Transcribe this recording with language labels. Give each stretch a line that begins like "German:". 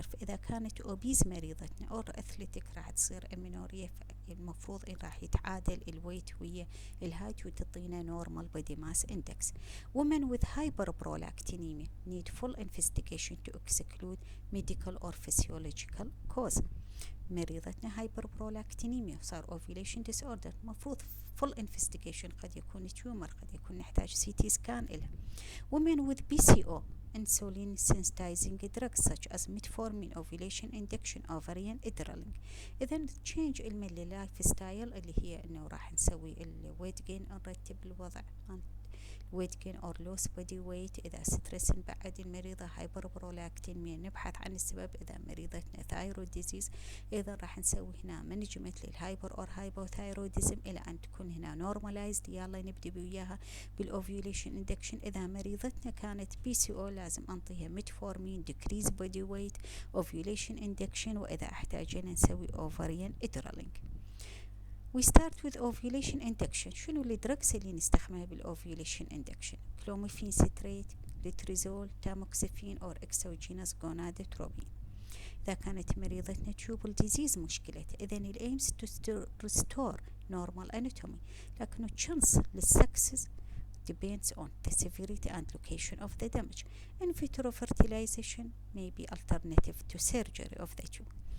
Arabic: فإذا كانت أوبيز مريضتنا أو أثليتيك راح تصير أمينوريا، المفروض إن راح يتعادل الويت ويا الهايت وتعطينا نورمال بودي ماس اندكس.
English: Women with hyperprolactinemia need full investigation to exclude medical or physiological cause.
Arabic: مريضتنا هايبربرولاكتينيميا وصار اوفيليشن ديس اوردر، مفروض فول انفستيجيشن، قد يكون تيومر، قد يكون نحتاج CT سكان لها.
English: Women with PCO insulin sensitizing drugs such as metformin, ovulation induction, ovarian adrenaline.
Arabic: إذا تشينج اللايف ستايل اللي هي إنه راح نسوي الويت جين، نرتب الوضع
English: weight gain or loss body weight.
Arabic: إذا ستريس بعد المريضة هايبربرولاكتينيميا نبحث عن السبب. إذا مريضتنا ثايرويد ديزيز إذا راح نسوي هنا مانجمنت للهايبر أو هايبوثايروديزم إلى أن تكون هنا نورمالايزد. يلا نبدأ وياها بالأوفيوليشن اندكشن. إذا مريضتنا كانت PCO لازم أنطيها ميتفورمين
English: decrease body weight ovulation induction،
Arabic: وإذا احتاجنا نسوي ovarian adrenaline.
English: We start with ovulation induction.
Arabic: شنو الدرجز اللي نستخدمها بالovulation induction؟ كلوميفين ستريت، لتريزول، تاموكسيفين أو اكسوجينوس جونادوتروبين. إذا كانت مريضتنا تيوبل ديزيز مشكلتها،
English: إذا الأيمز to restore normal anatomy، لكنه chance للسكسس depends on the severity and location of the damage. In vitro fertilization may be alternative to surgery of the tube.